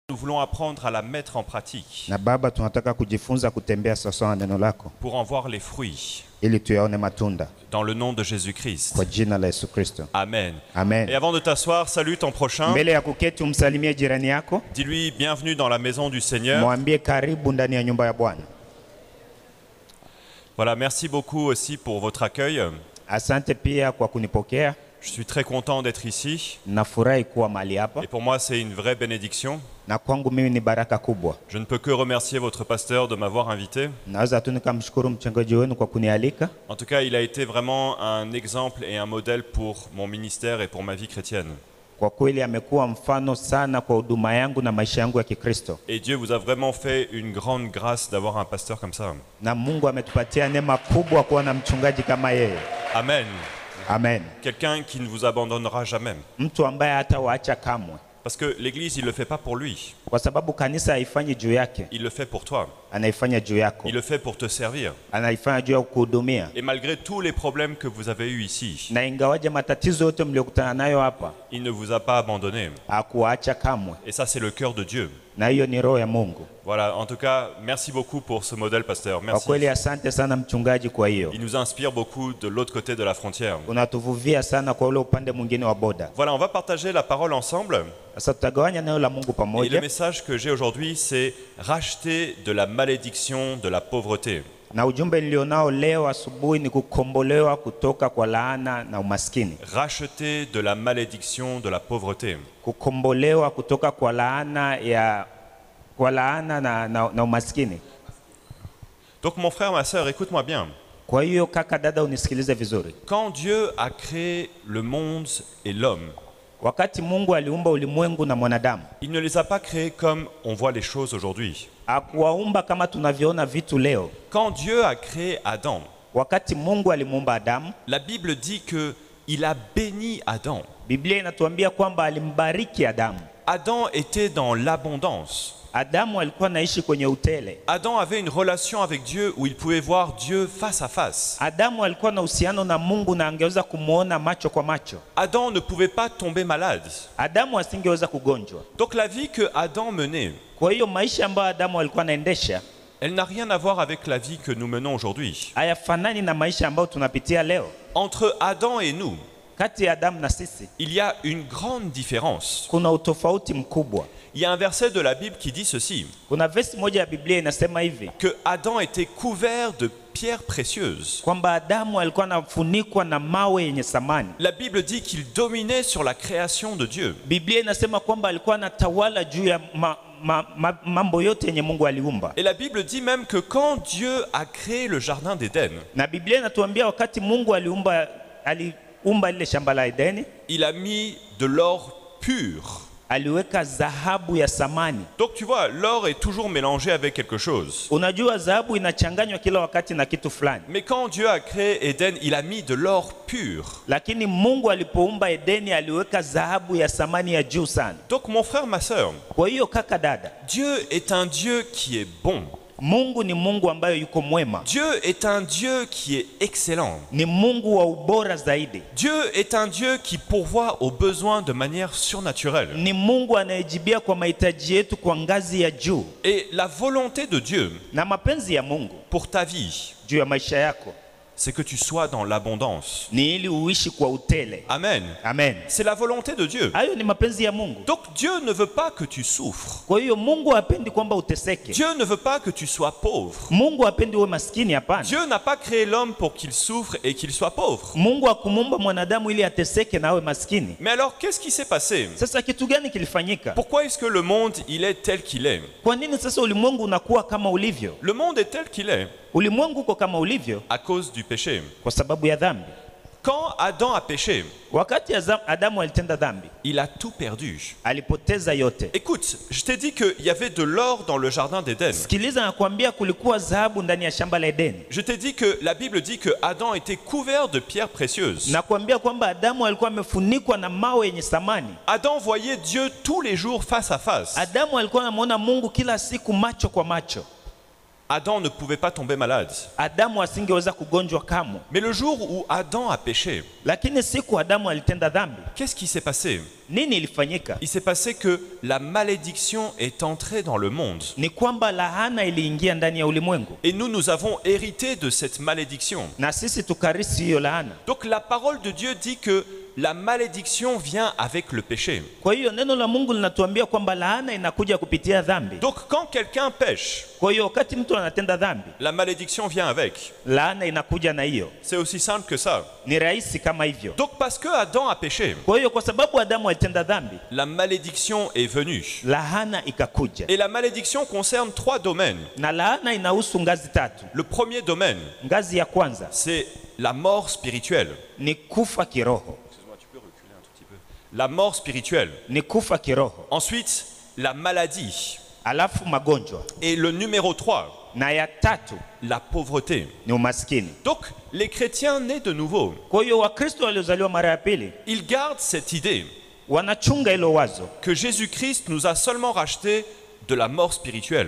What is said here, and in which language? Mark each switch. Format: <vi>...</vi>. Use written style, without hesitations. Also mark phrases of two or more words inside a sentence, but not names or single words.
<fr>Nous voulons apprendre à la mettre en pratique.</fr> <sw>Na Baba, tunataka kujifunza kutembea sawasawa na neno lako</sw> <fr>Pour en voir les fruits.</fr> <sw>ili tuyaone matunda.</sw> <fr>Dans le nom de Jésus-Christ.</fr> <sw>Kwa jina la Yesu Kristo.</sw> <fr>Amen.</fr> <sw>Amen.</sw> <fr>Et avant de t'asseoir, salue ton prochain.</fr> <sw>Mbele ya kuketi umsalimie jirani yako.</sw> <fr>Dis-lui bienvenue dans la maison du Seigneur.</fr> <sw>Mwambie karibu ndani ya nyumba ya Bwana.</sw> <fr>Voilà, merci beaucoup aussi pour votre accueil.</fr> <sw>Asante pia kwa kunipokea.</sw> <fr>Je suis très content d'être ici.</fr> <sw>Nafurahi kuwa mahali hapa.</sw> <fr>Et pour moi, c'est une vraie bénédiction.</fr> <sw>Na kwangu mimi ni baraka kubwa.</sw> <fr>Je ne peux que remercier votre pasteur de m'avoir invité.</fr> <sw>Naweza tu nikamshukuru mchungaji wenu kwa kunialika.</sw> <fr>En tout cas, il a été vraiment un exemple et un modèle pour mon ministère et pour ma vie chrétienne.</fr> <sw>Kwa kweli amekuwa mfano sana kwa huduma yangu na maisha yangu ya Kikristo.</sw> <fr>Et Dieu vous a vraiment fait une grande grâce d'avoir un pasteur comme ça.</fr> <sw>Na Mungu ametupatia neema kubwa kuwa na mchungaji kama yeye.</sw> <fr>Amen.</fr> <sw>Amen.</sw> <fr>Quelqu'un qui ne vous abandonnera jamais.</fr> <sw>Mtu ambaye hatawaacha kamwe.</sw> <fr>Parce que l'Église, il ne le fait pas pour lui.</fr> <sw>Kwa sababu kanisa haifanyi juu yake.</sw> <fr>Il le fait pour toi.</fr> <sw>Anaifanya juu yako.</sw> <fr>Il le fait pour te servir.</fr> <sw>Anaifanya juu ya kuhudumia.</sw> <fr>Et malgré tous les problèmes que vous avez eus ici,</fr> <sw>Na ingawaje matatizo yote mliokutana nayo hapa,</sw> <fr>il ne vous a pas abandonné.</fr> <sw>hakuacha kamwe.</sw> <fr>Et ça, c'est le cœur de Dieu.</fr> <sw>Na hiyo ni roho ya Mungu.</sw> <fr>Voilà, en tout cas, merci beaucoup pour ce modèle, pasteur.</fr> <sw>Kwa</sw> <fr>Merci.</fr> <sw>kweli asante sana mchungaji kwa hiyo.</sw> <fr>Il nous inspire beaucoup de l'autre côté de la frontière.</fr> <sw>Unatuvuvia sana kwa ule upande mwingine wa boda.</sw> <fr>Voilà, on va partager la parole ensemble.</fr> <sw>Sasa tutagawanya neno la Mungu</sw> <fr>Et le</fr> <sw>pamoja.</sw> <fr>message que j'ai aujourd'hui, c'est racheter de la malédiction de la pauvreté.</fr> <sw>Na ujumbe nilionao leo asubuhi ni kukombolewa kutoka kwa laana na umaskini.</sw> <fr>Racheter de la malédiction de la pauvreté.</fr> <sw>Kukombolewa kutoka kwa laana na umaskini.</sw> <fr>Donc mon frère, ma sœur, écoute-moi bien.</fr> <sw>Kwa hiyo kaka dada unisikilize vizuri.</sw> <fr>Quand Dieu a créé le monde et l'homme,</fr> <sw>Wakati Mungu aliumba ulimwengu na mwanadamu,</sw> <fr>il ne les a pas créés comme on voit les choses aujourd'hui.</fr> <sw>hakuwaumba kama tunavyoona vitu leo.</sw> <fr>Quand Dieu a créé Adam,</fr> <sw>Wakati Mungu alimuumba Adamu,</sw> <fr>la Bible dit que il a béni Adam.</fr> <sw>Biblia inatuambia kwamba alimbariki Adamu.</sw> <fr>Adam était dans l'abondance.</fr> <sw>Adamu alikuwa anaishi kwenye utele.</sw> <fr>Adam avait une relation avec Dieu où il pouvait voir Dieu face à face.</fr> <sw>Adamu alikuwa na uhusiano na Mungu na angeweza kumuona macho kwa macho.</sw> <fr>Adam ne pouvait pas tomber malade.</fr> <sw>Adamu asingeweza kugonjwa.</sw> <fr>Donc la vie que Adam menait,</fr> <sw>Kwa hiyo maisha ambayo Adamu alikuwa anaendesha</sw> <fr>elle n'a rien à voir avec la vie que nous menons aujourd'hui.</fr> <sw>hayafanani na maisha ambayo tunapitia leo.</sw> <fr>Entre Adam et nous,</fr> <sw>Kati ya Adamu na sisi</sw> <fr>il y a une grande différence.</fr> <sw>kuna utofauti mkubwa.</sw> <fr>Il y a un verset de la Bible qui dit ceci,</fr> <sw>Kuna verse moja ya Biblia inasema hivi</sw> <fr>que Adam était couvert de pierres précieuses.</fr> <sw>kwamba Adamu alikuwa anafunikwa na mawe yenye thamani.</sw> <fr>La Bible dit qu'il dominait sur la création de Dieu.</fr> <sw>Biblia inasema kwamba alikuwa anatawala juu ya mambo yote yenye Mungu aliumba.</sw> <fr>Et la Bible dit même que quand Dieu a créé le jardin d'Éden,</fr> <sw>Na Biblia inatuambia wakati Mungu aliumba ile shamba la Edeni,</sw> <fr>il a mis de l'or pur.</fr> <sw>aliweka dhahabu ya thamani.</sw> <fr>Donc tu vois, l'or est toujours mélangé avec quelque chose.</fr> <sw>Unajua dhahabu inachanganywa kila wakati na kitu fulani.</sw> <fr>Mais quand Dieu a créé Éden, il a mis de l'or pur.</fr> <sw>Lakini Mungu alipoumba Edeni aliweka dhahabu ya thamani ya juu sana.</sw> <fr>Donc mon frère, ma sœur,</fr> <sw>Kwa hiyo kaka dada,</sw> <fr>Dieu est un Dieu qui est bon.</fr> <sw>Mungu ni Mungu ambaye yuko mwema.</sw> <fr>Dieu est un Dieu qui est excellent.</fr> <sw>Ni Mungu wa ubora zaidi.</sw> <fr>Dieu est un Dieu qui pourvoit aux besoins de manière surnaturelle.</fr> <sw>Ni Mungu anayejibia kwa mahitaji yetu kwa ngazi ya juu.</sw> <fr>Et la volonté de Dieu</fr> <sw>Na mapenzi ya Mungu</sw> <fr>pour ta vie,</fr> <sw>juu ya maisha yako</sw> <fr>c'est que tu sois dans l'abondance.</fr> <sw>ni ili uishi kwa utele.</sw> <fr>Amen.</fr> <sw>Amen.</sw> <fr>C'est la volonté de Dieu.</fr> <sw>Hayo ni mapenzi ya Mungu.</sw> <fr>Donc Dieu ne veut pas que tu souffres.</fr> <sw>Kwa hiyo Mungu hapendi kwamba uteseke.</sw> <fr>Dieu ne veut pas que tu sois pauvre.</fr> <sw>Mungu hapendi uwe maskini, hapana.</sw> <fr>Dieu n'a pas créé l'homme pour qu'il souffre et qu'il soit pauvre.</fr> <sw>Mungu hakumuumba mwanadamu ili ateseke na awe maskini.</sw> <fr>Mais alors, qu'est-ce qui s'est passé?</fr> <sw>Sasa kitu gani kilifanyika?</sw> <fr>Pourquoi est-ce que le monde, il est tel qu'il est?</fr> <sw>Kwa nini sasa ulimwengu unakuwa kama ulivyo?</sw> <fr>Le monde est tel qu'il est</fr> <sw>Ulimwengu uko kama ulivyo</sw> <fr>à cause du péché.</fr> <sw>kwa sababu ya dhambi.</sw> <fr>Quand Adam a péché,</fr> <sw>Wakati Adamu alitenda dhambi,</sw> <fr>il a tout perdu.</fr> <sw>alipoteza yote.</sw> <fr>Écoute, je t'ai dit qu'il y avait de l'or dans le jardin d'Éden.</fr> <sw>Sikiliza, nakwambia kulikuwa dhahabu ndani ya shamba la Edeni.</sw> <fr>Je t'ai dit que la Bible dit que Adam était couvert de pierres précieuses.</fr> <sw>Nakwambia kwamba Adamu alikuwa amefunikwa na mawe yenye thamani.</sw> <fr>Adam voyait Dieu tous les jours face à face.</fr> <sw>Adamu alikuwa anamuona Mungu kila siku macho kwa macho.</sw> <fr>Adam ne pouvait pas tomber malade.</fr> <sw>Adamu asingeweza kugonjwa kamwe.</sw> <fr>Mais le jour où Adam a péché,</fr> <sw>Lakini siku Adamu alitenda dhambi,</sw> <fr>qu'est-ce qui s'est passé?</fr> <sw>nini ilifanyika?</sw> <fr>Il s'est passé que la malédiction est entrée dans le monde.</fr> <sw>Ni kwamba laana iliingia ndani ya ulimwengu,</sw> <fr>Et nous avons hérité de cette malédiction.</fr> <sw>na sisi tukarisi hiyo laana.</sw> <fr>Donc la parole de Dieu dit que la malédiction vient avec le péché.</fr> <sw>Kwa hiyo neno la Mungu linatuambia kwamba laana inakuja kupitia dhambi.</sw> <fr>Donc quand quelqu'un pêche,</fr> <sw>Kwa hiyo wakati mtu anatenda dhambi,</sw> <fr>la malédiction vient avec.</fr> <sw>laana inakuja na hiyo.</sw> <fr>C'est aussi simple que ça.</fr> <sw>Ni rahisi kama hivyo.</sw> <fr>Donc parce que Adam a péché,</fr> <sw>Kwa hiyo kwa sababu Adamu alitenda dhambi,</sw> <fr>la malédiction est venue.</fr> <sw>laana ikakuja.</sw> <fr>Et la malédiction concerne 3 domaines.</fr> <sw>Na laana inahusu ngazi tatu.</sw> <fr>Le premier domaine,</fr> <sw>Ngazi ya kwanza</sw> <fr>c'est la mort spirituelle.</fr> <sw>ni kufa kiroho.</sw> <fr>Excuse-moi, tu peux reculer un tout petit peu. La mort spirituelle.</fr> <sw>Ni kufa kiroho.</sw> <fr>Ensuite, la maladie.</fr> <sw>Alafu magonjwa.</sw> <fr>Et le numéro 3,</fr> <sw>Na ya tatu</sw> <fr>la pauvreté.</fr> <sw>ni umaskini.</sw> <fr>Donc, les chrétiens nés de nouveau,</fr> <sw>Kwa hiyo Wakristo waliozaliwa mara ya pili</sw> <fr>ils gardent cette idée</fr> <sw>wanachunga hilo wazo</sw> <fr>que Jésus-Christ nous a seulement racheté de la mort spirituelle.</fr>